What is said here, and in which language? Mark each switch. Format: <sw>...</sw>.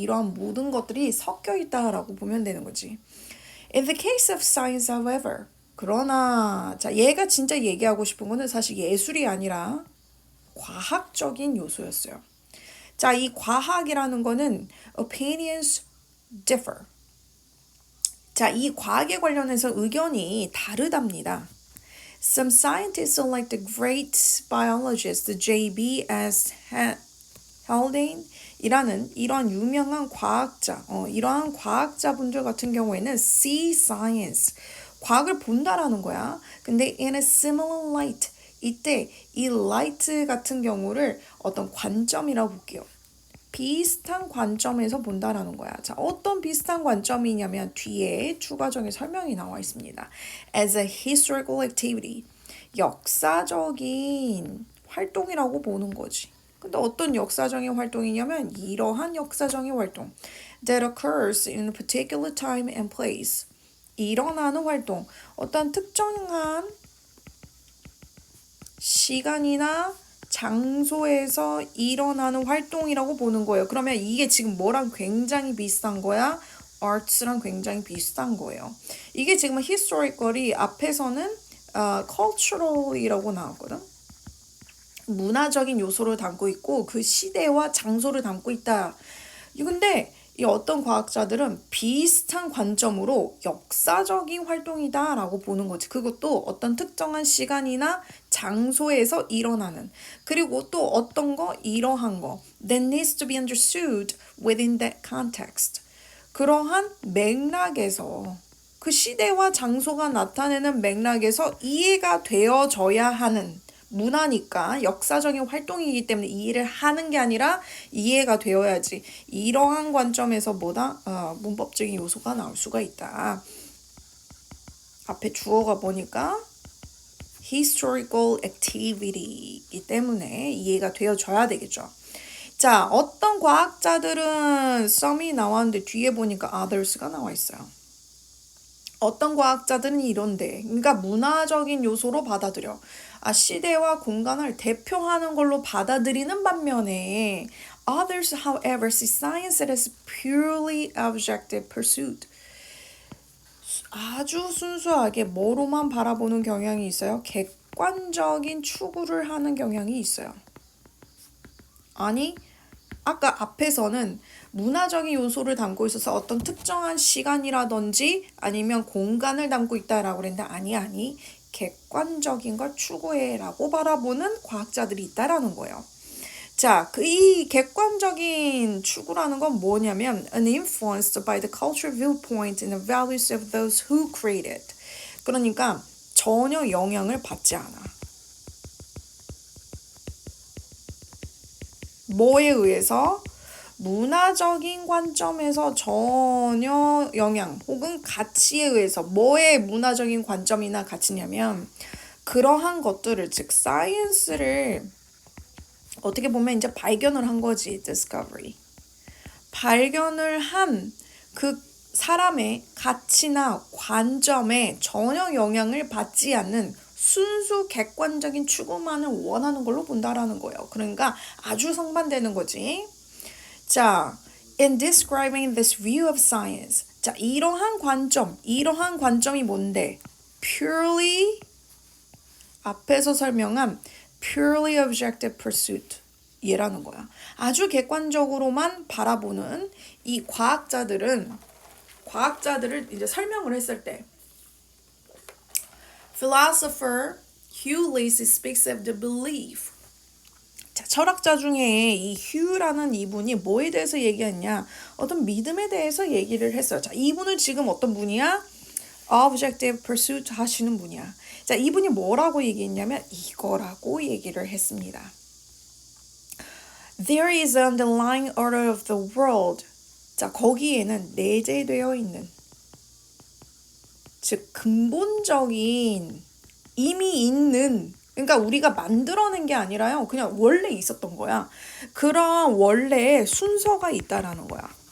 <ko>이러한 모든 것들이 섞여 있다라고 보면 되는 거지.</ko> <en>In the case of science, however,</en> <ko>그러나 자 얘가 진짜 얘기하고 싶은 거는 사실 예술이 아니라 과학적인 요소였어요. 자, 이 과학이라는 거는</ko> <en>opinions differ.</en> <ko>자, 이 과학에 관련해서 의견이 다르답니다.</ko> <en>Some scientists, like the great biologist J.B.S.</en> <ko>Haldane 이라는 이런 유명한 과학자, 이러한 과학자분들 같은 경우에는</ko> <en>see science,</en> <ko>과학을 본다라는 거야. 근데</ko> <en>in a similar light,</en> <ko>이때 이 light 같은 경우를 어떤 관점이라고 볼게요. 비슷한 관점에서 본다라는 거야. 자, 어떤 비슷한 관점이냐면 뒤에 추가적인 설명이 나와 있습니다.</ko> <en>As a historical activity,</en> <ko>역사적인 활동이라고 보는 거지. 근데 어떤 역사적인 활동이냐면 이러한 역사적인 활동</ko> <en>that occurs in a particular time and place.</en> <ko>일어나는 활동, 어떤 특정한 시간이나 장소에서 일어나는 활동이라고 보는 거예요. 그러면 이게 지금 뭐랑 굉장히 비슷한 거야? arts랑 굉장히 비슷한 거예요. 이게 지금 historical이 앞에서는 cultural이라고 나왔거든. 문화적인 요소를 담고 있고 그 시대와 장소를 담고 있다. 근데 이 어떤 과학자들은 비슷한 관점으로 역사적인 활동이다라고 보는 거지. 그것도 어떤 특정한 시간이나 장소에서 일어나는. 그리고 또 어떤 거 이러한 거</ko> <en>that needs to be understood within that context.</en> <ko>그러한 맥락에서 그 시대와 장소가 나타내는 맥락에서 이해가 되어져야 하는 문화니까 역사적인 활동이기 때문에 이해를 하는 게 아니라 이해가 되어야지. 이러한 관점에서 문법적인 요소가 나올 수가 있다. 앞에 주어가 보니까 historical activity이기 때문에 이해가 되어져야 되겠죠. 자, 어떤 과학자들은 some이 나왔는데 뒤에 보니까 others가 나와 있어요. 어떤 과학자들은 이런데, 그러니까 문화적인 요소로 받아들여. 시대와 공간을 대표하는 걸로 받아들이는 반면에</ko> <en>others, however, see science as purely objective pursuit.</en> <ko>아주 순수하게 뭐로만 바라보는 경향이 있어요? 객관적인 추구를 하는 경향이 있어요. 아니, 아까 앞에서는 문화적인 요소를 담고 있어서 어떤 특정한 시간이라든지 아니면 공간을 담고 있다라고 그랬는데 아니 객관적인 걸 추구해라고 바라보는 과학자들이 있다라는 거예요. 자, 이 객관적인 추구라는 건 뭐냐면</ko> <en>an influenced by the cultural viewpoint and the values of those who created.</en> <ko>그러니까 전혀 영향을 받지 않아. 뭐에 의해서? 문화적인 관점에서 전혀 영향 혹은 가치에 의해서 뭐의 문화적인 관점이나 가치냐면 그러한 것들을 즉 사이언스를 어떻게 보면 이제 발견을 한 거지 discovery 발견을 한 그 사람의 가치나 관점에 전혀 영향을 받지 않는 순수 객관적인 추구만을 원하는 걸로 본다라는 거예요. 그러니까 아주 상반되는 거지.</ko> <en>자, in describing this view of science.</en> <ko>자, 이러한 관점이 뭔데? purely 앞에서 설명한</ko> <en>purely objective pursuit</en> <ko>얘라는 거야. 아주 객관적으로만 바라보는 이 과학자들을 이제 설명을 했을 때</ko> <en>philosopher Hugh Lacey speaks of the belief.</en> <ko>자, 철학자 중에 이 휴라는 이분이 뭐에 대해서 얘기했냐? 어떤 믿음에 대해서 얘기를 했어요. 자, 이분은 지금 어떤 분이야?</ko> <en>Objective pursuit</en> <ko>하시는 분이야. 자, 이분이 뭐라고 얘기했냐면 이거라고 얘기를 했습니다.</ko> <en>There is an underlying order of the world.</en> <ko>자, 거기에는 내재되어 있는 즉 근본적인 이미 있는 그러니까 우리가 만들어낸 게 아니라요. 그냥 원래 있었던 거야. 그런 원래의 순서가 있다라는 거야.</ko>